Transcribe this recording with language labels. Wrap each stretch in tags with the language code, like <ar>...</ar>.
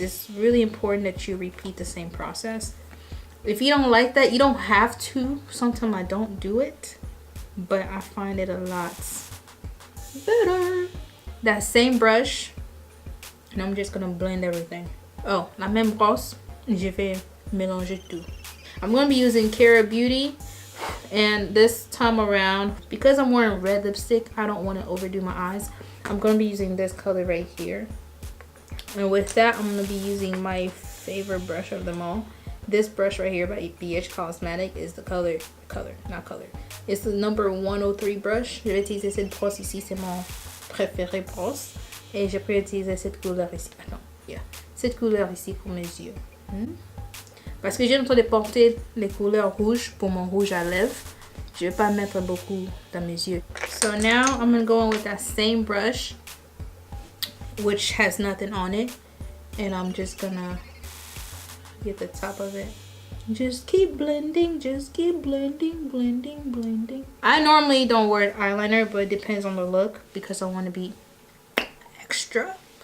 <en>It's really important that you repeat the same process. If you don't like that, you don't have to. Sometimes I don't do it, but I find it a lot better. That same brush, and I'm just gonna blend everything.</en> <fr>Oh, la même brosse, je vais mélanger tout.</fr> <en>I'm gonna be using Cara Beauty, and this time around, because I'm wearing red lipstick, I don't want to overdo my eyes. I'm gonna be using this color right here, and with that, I'm gonna be using my favorite brush of them all. This brush right here by BH Cosmetic is the color. It's the number 103 brush.</en> <fr>Je vais utiliser cette brosse ici, c'est mon préféré brosse. Et je peux utiliser cette couleur ici. Attends, yeah. Cette couleur ici pour mes yeux. Parce que j'ai en train de porter les couleurs rouges pour mon rouge à lèvres. Je vais pas mettre beaucoup dans mes yeux.</fr> <en>So now I'm gonna go in with that same brush, which has nothing on it, and I'm just gonna get the top of it. Just keep blending, blending. I normally don't wear eyeliner, but it depends on the look because I want to be extra.</en>